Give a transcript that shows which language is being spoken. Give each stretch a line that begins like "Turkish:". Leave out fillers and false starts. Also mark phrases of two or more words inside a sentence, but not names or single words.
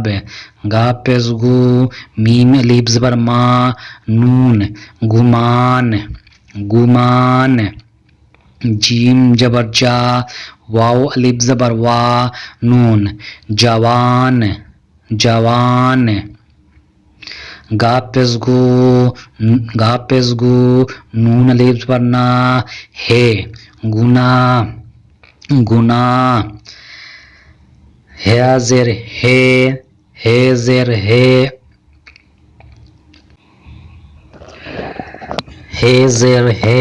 Urdu: گاف پیش گو، میم الف زبر ما، نون، گمان، گمان۔ جیم جبر جا، واو الف زبر وا، نون، جوان، جوان۔ گاف پیش گو، گاف پیش گو، نون الف زبر نا، ہے، گناہ، گناہ۔ ہے زیر ہے، ہے زیر ہے، ہے زیر ہے۔